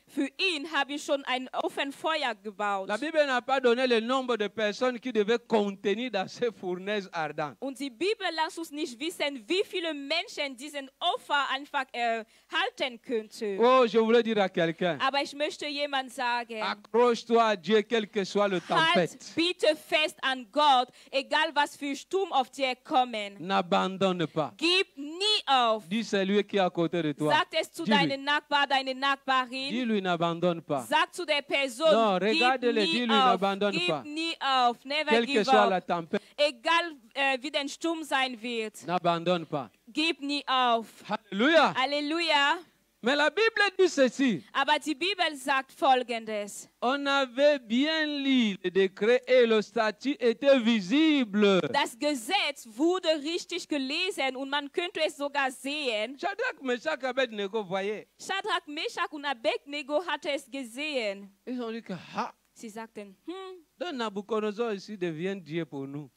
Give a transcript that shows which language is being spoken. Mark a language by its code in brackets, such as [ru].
[de] für ihn habe ich schon ein Ofenfeuer gebaut. [fr] La Bible n'a pas donné le nombre de personnes qui devaient contenir dans ces fournaises ardentes. [de] Und die Bibel lässt uns nicht wissen, wie viele Menschen diesen Opfer einfach halten könnte. [fr] Oh, je voulais dire à quelqu'un, [de] Aber ich möchte jemand sagen, [fr] accroche-toi à Dieu, quelle que soit le tempête. [de] halt bitte fest an Gott, egal was für Sturm auf dir kommen. [fr] N'abandonne pas. [de] Gib nie auf. [fr] Dis celui qui est à côté de toi. [de] Sag es zu [fr] Dis-lui. [de] deinem Nachbar, deine Nachbarin. [fr] Dis-lui, n'abandonne pas. [de] Sag zu der Person, [fr] Non, [de] gib [fr] regarde-le, [de] nie [fr] dis-lui, [de] auf. [fr] n'abandonne pas. [de] Gib nie auf. [en] Never [fr] Quelle que [en] give [fr] soit la [en] up. [fr] tempête, [de] Egal wie der Sturm sein wird. [fr] n'abandonne pas. [de] Gib nie auf. [fr] Alléluia. [de] Halleluja. [fr] Mais la Bible dit ceci. [de] Aber die Bibel sagt Folgendes. [fr] On avait bien lu le décret et le statut était visible. [de] Das Gesetz wurde richtig gelesen und man könnte es sogar sehen. [fr] Shadrach, Meshach, Abednego voyaient. [de] Shadrach, Meshach und Abednego hatte es gesehen. [fr] Ils ont dit que, ah, [de] Sie sagten, [fr] donc Nabucodonosor ici devient Dieu pour nous.